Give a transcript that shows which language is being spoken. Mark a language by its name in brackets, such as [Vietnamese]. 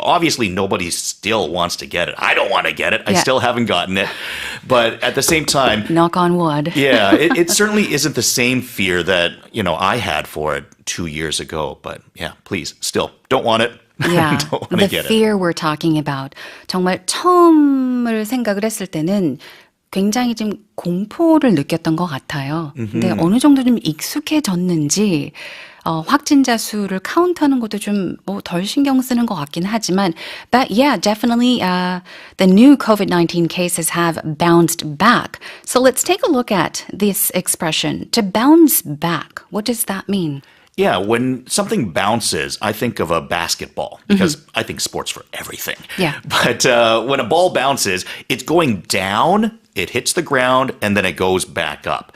[English] Obviously, nobody still wants to get it. I don't want to get it. I still haven't gotten it. But at the same time, Knock on wood. yeah, it certainly isn't the same fear that, I had for it 2 years ago. But yeah, please, still don't want it. Yeah, don't want to the get it. fear we're talking about. [Korean] 정말 처음을 생각을 했을 때는 굉장히 좀 공포를 느꼈던 것 같아요. 근데 어느 정도 좀 익숙해졌는지 확진자 수를 카운트하는 것도 좀 덜 신경 쓰는 것 같긴 하지만 [English] but yeah, definitely the new COVID-19 cases have bounced back. So let's take a look at this expression, to bounce back. What does that mean? Yeah, when something bounces, I think of a basketball because I think sports for everything. Yeah. But when a ball bounces, it's going down, it hits the ground, and then it goes back up.